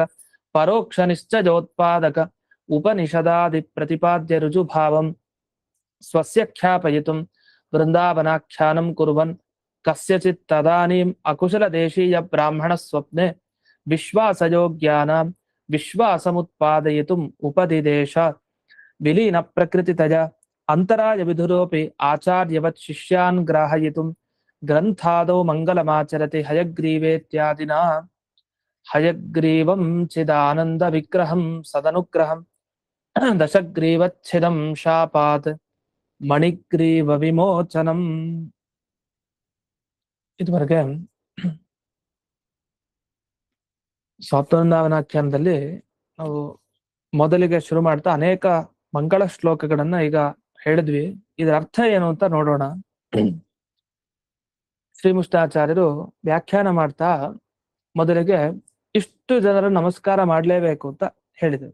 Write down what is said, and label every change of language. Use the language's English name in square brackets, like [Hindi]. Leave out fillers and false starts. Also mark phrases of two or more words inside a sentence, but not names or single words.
[Sanskrit] ಪರೋಕ್ಷ ನಿಶ್ಚಯೋತ್ಪಾದಕ ಉಪನಿಷದಾದಿ ಪ್ರತಿಪಾದ್ಯ ರುಜುಭಾವಂ ಸ್ವಸ್ಯ ಖ್ಯಾಪಯಿತುಂ ವೃಂದಾವನಾಖ್ಯಾನಂ ಕುರ್ವನ್ ಕಸ್ಯಚಿತ್ ತದಾನೀಂ ಅಕುಶಲ ದೇಶೀಯ ಬ್ರಾಹ್ಮಣ ಸ್ವಪ್ನೆ ವಿಶ್ವಾಸಯೋಗ್ಯಾನಾಂ ವಿಶ್ವಾಸಮುತ್ಪಾದಯಿತುಂ ಉಪದಿದೇಶ ವಿಲೀನ ಪ್ರಕೃತಿತಯ ಅಂತರಾಯ ವಿಧುರೋಪಿ ಆಚಾರ್ಯವತ್ ಶಿಷ್ಯಾನ್ ಗ್ರಾಹಯಿತುಂ ಗ್ರಂಥಾದೌ ಮಂಗಲಮಾಚರತಿ ಹಯಗ್ರೀವೇತ್ಯಾದಿನಾ. ಹಯಗ್ರೀವಂ ಚಿದಾನಂದ ವಿಗ್ರಹಂ ಸದನುಗ್ರಹಂ ದಶಗ್ರೀವಚ್ಛಿದಂ ಶಾಪಾತ್ ಮಣಿಗ್ರೀವ ವಿಮೋಚನಂ. [Kannada] ಇದುವರೆಗೆ ಸ್ವಾತಂತ್ರ್ಯವನಾಖ್ಯಾನದಲ್ಲಿ ನಾವು ಮೊದಲಿಗೆ ಶುರು ಮಾಡ್ತಾ ಅನೇಕ ಮಂಗಳ ಶ್ಲೋಕಗಳನ್ನ ಈಗ ಹೇಳಿದ್ವಿ. ಇದರ ಅರ್ಥ ಏನು ಅಂತ ನೋಡೋಣ. ಶ್ರೀಮುಷ್ಟಾಚಾರ್ಯರು ವ್ಯಾಖ್ಯಾನ ಮಾಡ್ತಾ ಮೊದಲಿಗೆ ಇಷ್ಟು ಜನರ ನಮಸ್ಕಾರ ಮಾಡ್ಲೇಬೇಕು ಅಂತ ಹೇಳಿದರು.